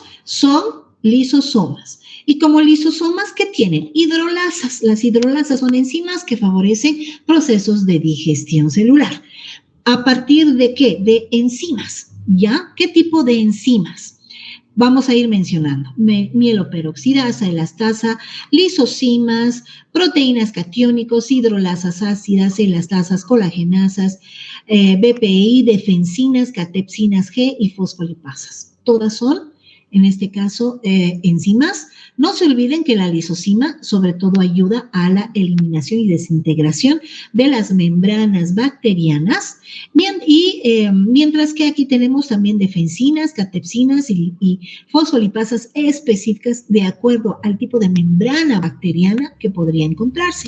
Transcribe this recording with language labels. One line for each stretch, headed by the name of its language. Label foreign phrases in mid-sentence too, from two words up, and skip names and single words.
Spanish: Son lisosomas. Y como lisosomas, ¿qué tienen? Hidrolasas. Las hidrolasas son enzimas que favorecen procesos de digestión celular. ¿A partir de qué? De enzimas, ¿ya? ¿Qué tipo de enzimas? Vamos a ir mencionando mieloperoxidasa, elastasa, lisocimas, proteínas catiónicos, hidrolasas ácidas, elastasas, colagenasas, BPI, defensinas, catepsinas G y fosfolipasas. Todas son, en este caso, enzimas. No se olviden que la lisocima sobre todo ayuda a la eliminación y desintegración de las membranas bacterianas, mientras que aquí tenemos también defensinas, catepsinas y fosfolipasas específicas de acuerdo al tipo de membrana bacteriana que podría encontrarse.